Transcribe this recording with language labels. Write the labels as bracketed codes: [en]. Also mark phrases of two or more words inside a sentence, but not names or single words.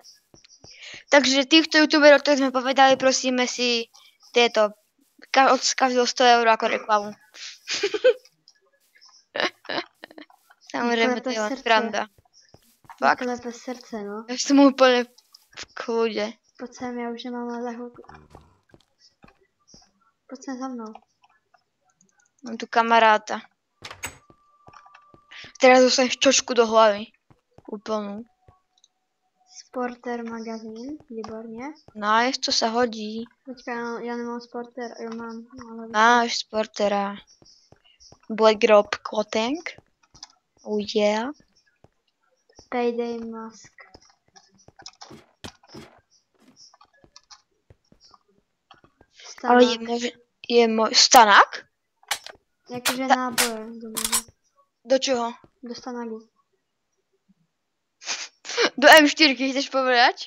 [sk] Takže týchto youtuberov, ktorých sme povedali, prosíme si tieto od každého 100 € ako reklamu. Samozrejme, to je len sranda. Fakt. Klepe srdce, no. Ja som úplne v kľude. [cs] Pojď sem, já už nemám za chvilku. Pojď sem za mnou. [sk] Mám tu kamaráta. Teraz dostaneš čočku do hlavy. Úplnú. [cs] Sporter magazín, výborně. [sk] Nice, to sa hodí. [cs] Počkej, já nemám sporter, jo mám. Ale... [sk] Máš sportera. Black Rob Clothing. [en] Oh yeah. Payday mask. [sk] Ale je môj stanak? [cs] Jakože náboje do něho. [sk] Do čoho? Do stanagu. Do M4 chceš povedať?